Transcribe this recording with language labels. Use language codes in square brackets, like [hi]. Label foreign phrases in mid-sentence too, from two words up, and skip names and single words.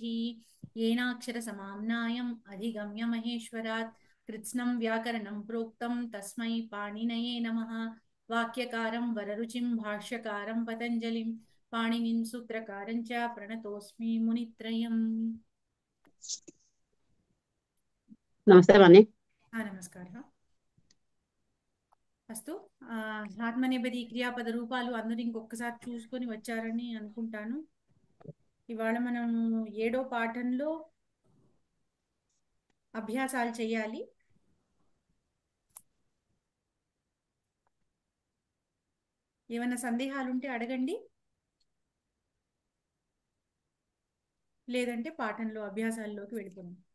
[sa] येनाक्षरसमाम्नायम् अधिगम्य महेश्वरात् कृत्स्नं व्याकरणं प्रोक्तं तस्मै पाणिनये नमः। वाक्यकारं वररुचिं भाष्यकारं पतञ्जलिं पाणिनिं सूत्रकारं च प्रणतोऽस्मि मुनित्रयम्। नमस्ते वाणी। नमस्कारः। [te] అస్తు ఆత్మనేపథి క్రియాపద రూపాలు అందరూ ఇంకొకసారి చూసుకొని వచ్చారని అనుకుంటాను. ఇవాళ మనం 7వ పాఠంలో అభ్యాసాలు చేయాలి. ఏమైనా సందేహాలు ఉంటే అడగండి, లేదంటే పాఠంలో అభ్యాసాల్లోకి వెళ్ళిపోండి.